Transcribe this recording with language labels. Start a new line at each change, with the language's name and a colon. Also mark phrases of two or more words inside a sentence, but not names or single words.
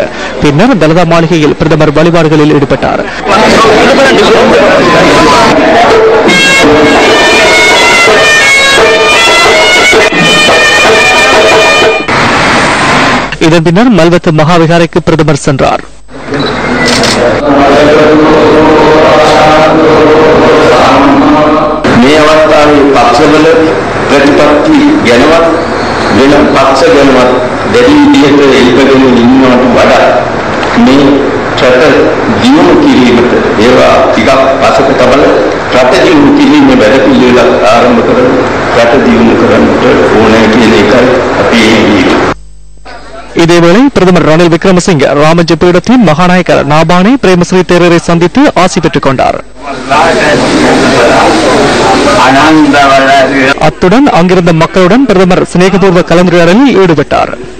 Tamil: பின்னர் தலதா மாளிகையில் பிரதமர் வழிபாடுகளில் ஈடுபட்டார். இதன் பின்னர் மல்வத்து மகாவிகாரைக்கு பிரதமர் சென்றார்.
Sinhala: මේ අවස්ථාවේ පක්ෂවල ප්‍රතිපත්ති ගැනවත් වෙන පක්ෂ ගැනවත් දෙවි විදිහට ඉල්පගෙන ඉන්නවට වඩා මේ රට දියුණු කිරීමට ඒවා ටිකක් පසක තබල රට දියුණු කිරීමේ වැඩපිළිවෙලක් ආරම්භ කරලා රට දියුණු කරන්නට ඕනේ කියන එකයි අපි කියන්නේ.
Tamil: இதேவேளை பிரதமர் ரணில் விக்ரமசிங்க ராமஜ பீடத்தின் மகாநாயகர் நாபானே பிரேமஸ்ரீ தேரரை சந்தித்து ஆசி பெற்றுக் கொண்டார். அத்துடன் அங்கிருந்த மக்களுடன் பிரதமர் சிநேகபூர்வ கலந்துரையாடலில் ஈடுபட்டார்.